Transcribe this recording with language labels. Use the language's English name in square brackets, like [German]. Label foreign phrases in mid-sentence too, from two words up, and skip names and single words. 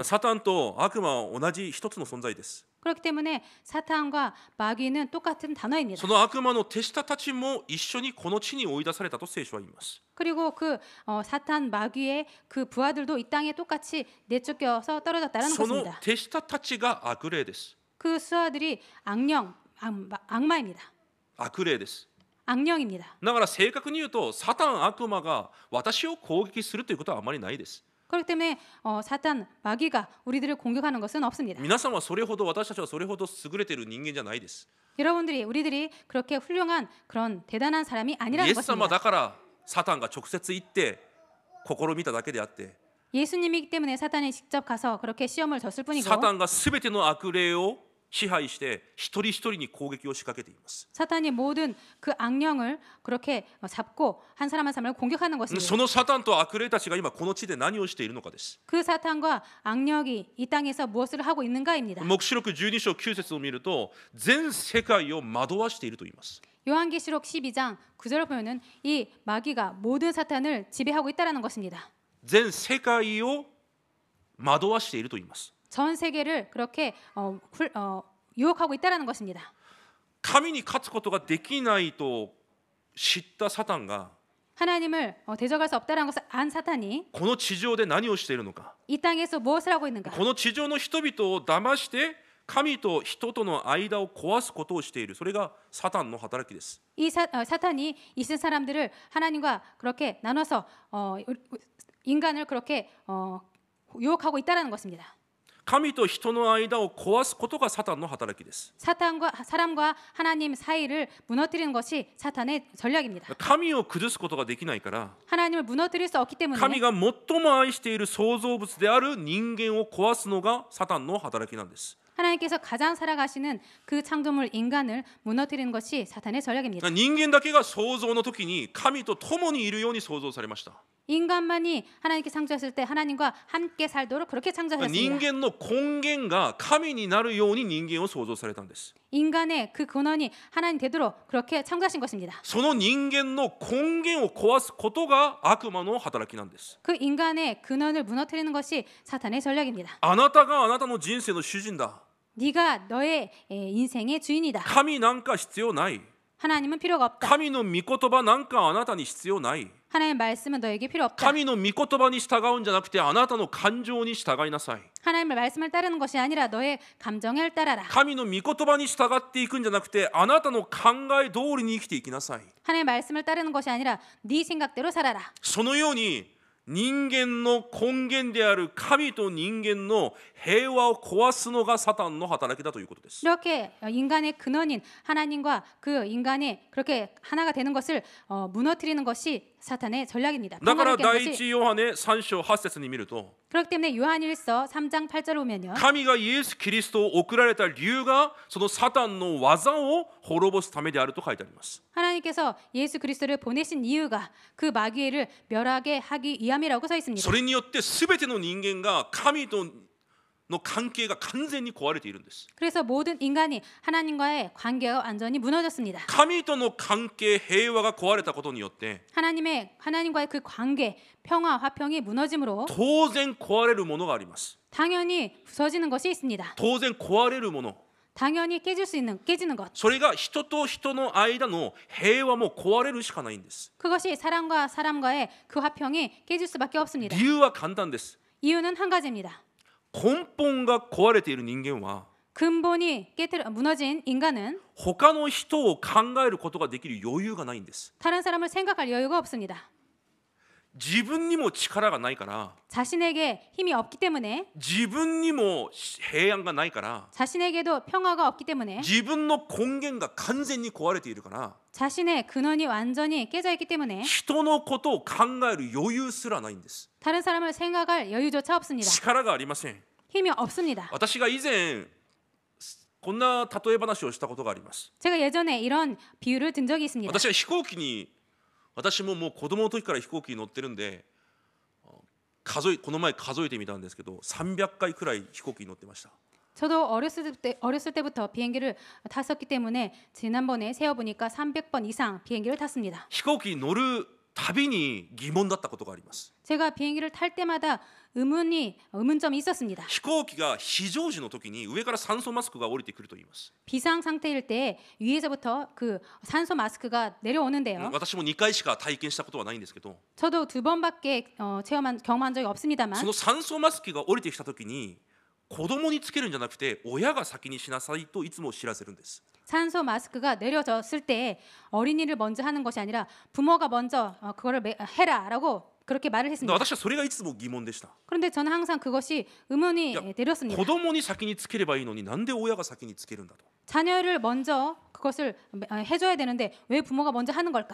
[Japanese] サタンと悪魔は同じ一つの存在です。 [Korean] 그렇기 때문에 사탄과 마귀는 똑같은 단어입니다. [Japanese] その悪魔の手下たちも一緒にこの地に追い出されたと聖書は言います。 [Korean] 그리고 그 사탄 마귀의 그 부하들도 이 땅에 똑같이 내쫓겨서 떨어졌다는 [Japanese] その [Korean] 것입니다. [Japanese] 手下たちが悪霊です。 [Korean] 그 수하들이 악마입니다. [Japanese] 悪霊です。 [Korean] 악령입니다. [Japanese] だから正確に言うとサタン悪魔が私を攻撃するということはあまりないです。 [Korean] 그렇기 때문에 사탄 마귀가 우리들을 공격하는 것은 없습니다. [Japanese] 皆さんはそれほど私たちはそれほど優れている人間じゃないです。 [Korean] 우리들이 그렇게 훌륭한 그런 대단한 사람이 [Japanese] イ [Korean] 아니라는 [Japanese] エス様 [Korean] 것입니다. [Japanese] だからサタンが直接行って試みただけであって [Korean] 예수님이기 때문에 사탄이 직접 가서 그렇게 시험을 졌을 뿐이고 [Japanese] サタンが全ての悪霊を支配して一人一人に攻撃を仕掛けています。 [Korean] 사탄이 모든 그 악령을 그렇게 잡고 한 사람 한 사람을 공격하는 것입니다. [Japanese] そのサタンと悪霊たちが今この地で何をしているのかです。 [Korean] 그 사탄과 악령이 이 땅에서 무엇을 하고 있는가입니다. [Japanese] 黙示録12章9節を見ると全世界を惑わしていると言います。 [Korean] 요한계시록 12장 9절을 보면은 이 마귀가 모든 사탄을 지배하고 있다라는 것입니다. [Japanese] 全世界を惑わしていると言います。 [Korean] 전 세계를 그렇게 유혹하고 있다라는 것입니다. [Japanese] 神に勝つことができないと知ったサタンが [Korean] 하나님을 대적할 수 없다라는 것을 안 사탄이 [Japanese] この地上で何をしているのか。 [Korean] 이 땅에서 무엇을 하고 있는가? [Japanese] この地上の人々を騙して神と人との間を壊すことをしている。それがサタンの働きです。 [Korean] 이 사탄이 있은 사람들을 하나님과 그렇게 나눠서 인간을 그렇게 유혹하고 있다라는 것입니다. [Japanese] 神と人の間を壊すことがサタンの働きです。 [Korean] 사람과 하나님 사이를 무너뜨리는 것이 사탄의 전략입니다. [Japanese] 神を崩すことができないから、 [Korean] 하나님을 무너뜨릴 수 없기 때문에 [Japanese] 神が最も愛している創造物である人間を壊すのがサタンの働きなんです。 [Korean] 하나님께서 가장 사랑하시는 그 창조물 인간을 무너뜨리는 것이 사탄의 전략입니다. [Japanese] 人間だけが創造の時に神と共にいるように創造されました。 [Korean] 인간만이 하나님께 창조했을 때 하나님과 함께 살도록 그렇게 [Japanese] 人 [Korean] 창조하셨습니다. [Japanese] 間の根源が神になるように人間を創造されたんです。 [Korean] 인간의 그 근원이 하나님 되도록 그렇게 창조하신 것입니다. [Japanese] その人間の根源を壊すことが悪魔の働きなんです。 [Korean] 그 인간의 근원을 무너뜨리는 것이 사탄의 전략입니다. [Japanese] あなたがあなたの人生の主人だ。 [Korean] 네가 너의 인생의 주인이다. [Japanese] 神なんか必要ない。 [Korean] 하나님은 필요가 없다. [Japanese] 神の御言葉なんかあなたに必要ない。 [Korean] 하나님의 말씀은 너에게 필요 없다. [Japanese] 神の御言葉に従うんじゃなくてあなたの感情に従いなさい。 [Korean] 하나님의 말씀을 따르는 것이 아니라 너의 감정을 따라라. [Japanese] 神の御言葉に従っていくんじゃなくてあなたの考え通りに生きていきなさい。 [Korean] 하나님의 말씀을 따르는 것이 아니라 네 생각대로 살아라. [Japanese] そのように人間の根源である神と人間の平和を壊すのがサタンの働きだということです。 [Korean] 이렇게 인간의 근원인 하나님과 그 인간이 그렇게 하나가 되는 것을 무너뜨리는 것이 사탄의 전략입니다. [Japanese] だから [Korean] 평화를 [Japanese] 第 [Korean] 깨는 [Japanese] 一 [Korean] 것이. [Japanese] ヨハネ3章8節に見ると [Korean] 그렇기 때문에 요한일서 3장 8절을 보면요. [Japanese] 神がイエス・キリストを送られた理由がそのサタンの技を滅ぼすためであると書いてあります。 [Korean] 하나님께서 예수 그리스도를 보내신 이유가 그 마귀를 멸하게 하기 위함이라고 써 있습니다. [Japanese] それによって全ての人間が神との関係が完全に壊れているんです。 [Korean] 그래서 모든 인간이 하나님과의 관계가 완전히 무너졌습니다. [Japanese] 神との関係平和が壊れたことによって [Korean] 하나님과의 그 관계, 평화, 화평이 무너짐으로 [Japanese] 当然壊れるものがあります。 [Korean] 당연히 부서지는 것이 있습니다. [Japanese] 当然壊れるもの [Korean] 당연히 깨지는 것. [Japanese] それが人と人の間の平和も壊れるしかないんです。 [Korean] 그것이 사람과 사람과의 그 화평이 깨질 수밖에 없습니다. [Japanese] 理由は簡単です。 [Korean] 이유는 한 가지입니다. [Japanese] 根本が壊れている人間は [Korean] 근본이 무너진 인간은 [Japanese] 他の人を考えることができる余裕がないんです。 [Korean] 다른 사람을 생각할 여유가 없습니다. [Japanese] 自分にも力がないから [Korean] 자신에게 힘이 없기 때문에 [Japanese] 自分にも平安がないから [Korean] 자신에게도 평화가 없기 때문에 [Japanese] 自分の根源が完全に壊れているから [Korean] 자신의 근원이 완전히 깨져 있기 때문에 [Japanese] 人のことを考える余裕すらないんです。 [Korean] 다른 사람을 생각할 여유조차 없습니다. [Japanese] 力がありません。 [Korean] 힘이 없습니다. [Japanese] 私が以前こんな例え話をしたことがあります。 [Korean] 제가 예전에 이런 비유를 든 적이 있습니다. [Japanese] 私は飛行機に私ももう子供の時から飛行機に乗ってるんでこの前数えてみたんですけど300回くらい飛行機に乗ってました。 [Korean] 저도 어렸을 때부터 비행기를 탔었기 때문에 지난번에 세어보니까 300번 이상 비행기를 탔습니다. [Japanese] 飛行機に乗るたびに疑問だったことがあります。 [Korean] 제가 비행기를 탈 때마다 의문점이 있었습니다. [Japanese] 飛行機が非常時の時に上から酸素マスクが降りてくると言います。 [Korean] 비상 상태일 때 위에서부터 그 산소 마스크가 내려오는데요. [Japanese] 私も2回しか体験したことはないんですけど [Korean] 저도 2번밖에 경험한 적이 없습니다만 [Japanese] その酸素マスクが降りてきた時に子供につけるんじゃなくて親が先にしなさいといつも知らせるんです。 [Korean] 산소 마스크가 내려졌을 때 어린이를 먼저 하는 것이 아니라 부모가 먼저 그거를 해라라고 그렇게 말을 했습니다. [Japanese] 私はそれがいつも疑問でした。 [Korean] 그런데 저는 항상 그것이 의문이 내렸습니다. [Japanese] 子供に先につければいいのになんで親が先につけるんだと。 [Korean] 자녀를 먼저 그것을 해줘야 되는데 왜 부모가 먼저 하는 걸까?